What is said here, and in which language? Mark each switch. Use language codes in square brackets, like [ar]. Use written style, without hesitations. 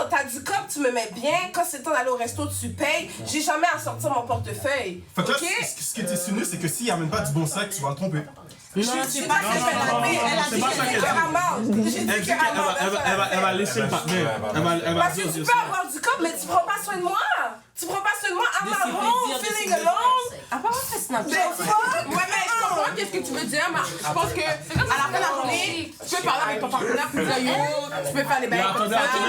[fr] T'as du cob, tu me mets bien. Quand c'est temps d'aller au resto, tu payes. J'ai jamais à sortir mon portefeuille. Fait que là, ce qui est insinué, c'est que s'il amène pas du bon sac, tu vas le tromper. Non, c'est pas ça qu'elle a dit. Elle a dit Elle va laisser le partenaire. Parce que tu peux avoir du cob, mais tu prends pas soin de moi. [en] I'm at home, feeling alone. [fr] Apparemment, c'est Snapchat. Ouais, mais je comprends que qu'est-ce que tu veux dire, mais je pense que à la fin de la journée, tu peux parler avec ton partenaire puis dire yo, tu peux faire les bails comme ça.